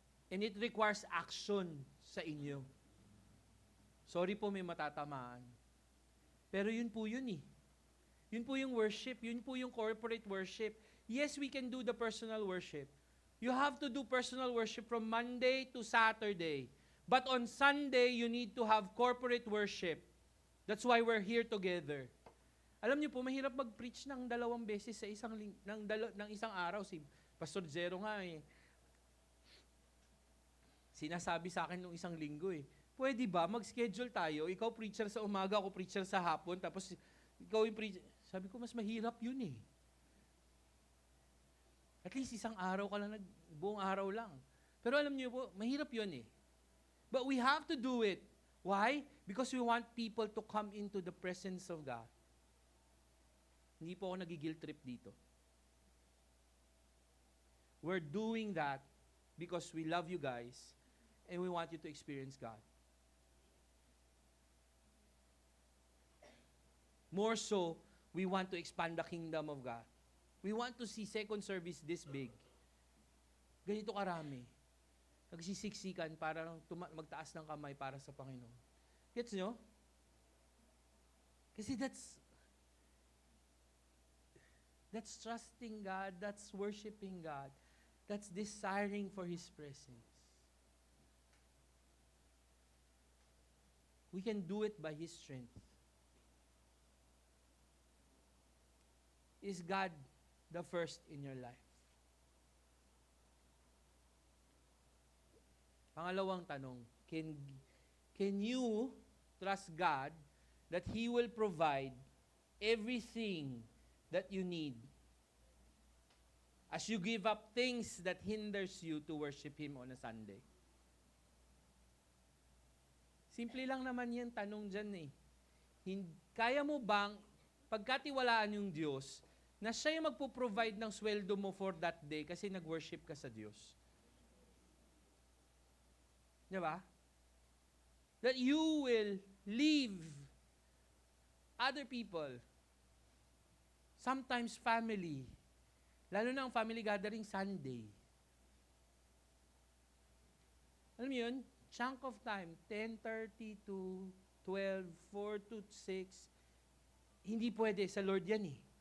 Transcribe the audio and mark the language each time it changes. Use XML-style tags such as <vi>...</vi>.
<en>And it requires action</en> <tl>sa inyo. Sorry po, may matatamaan. Pero yun po yun eh. Yun po yung worship. Yun po yung</tl> <en>corporate worship. Yes, we can do the personal worship. You have to do personal worship from Monday to Saturday. But on Sunday, you need to have corporate worship. That's why we're here together.</en> <tl>Alam niyo po, mahirap mag-preach ng 2 beses sa ng isang araw. Si Pastor Zero nga eh. Sinasabi sa akin nung isang linggo eh, pwede ba mag-schedule tayo, ikaw preacher sa umaga, ako preacher sa hapon, tapos ikaw yung preacher. Sabi ko, mas mahirap yun eh. At least isang araw ka lang, buong araw lang. Pero alam niyo po, mahirap yun eh.</tl> <en>But we have to do it. Why? Because we want people to come into the presence of God.</en> <tl>Hindi po ako nagigil trip dito.</tl> <en>We're doing that because we love you guys and we want you to experience God. More so, we want to expand the kingdom of God. We want to see second service this big.</en> <tl>Ganito karami. Nagsisiksikan para magtaas ng kamay para sa Panginoon. Gets nyo?</tl> <en>Kasi that's trusting God, that's worshiping God, that's desiring for His presence. We can do it by His strength. Is God the first in your life?</en> <tl>Pangalawang tanong,</tl> <en>can you trust God that He will provide everything that you need as you give up things that hinders you to worship Him on a Sunday?</en> <tl>Simple lang naman yan, tanong dyan eh. Kaya mo bang pagkatiwalaan yung Diyos na siya yung magpo-provide ng sweldo mo</tl> <en>for that day</en> <tl>kasi nag-worship ka sa Diyos? Di ba?</tl> <en>That you will leave other people, sometimes family,</en> <tl>lalo na ang family gathering Sunday. Alam mo yun?</tl> <en>Chunk of time,</en> <tl>10:30 to 12, 4 to 6, hindi pwede, sa Lord yan eh.</tl>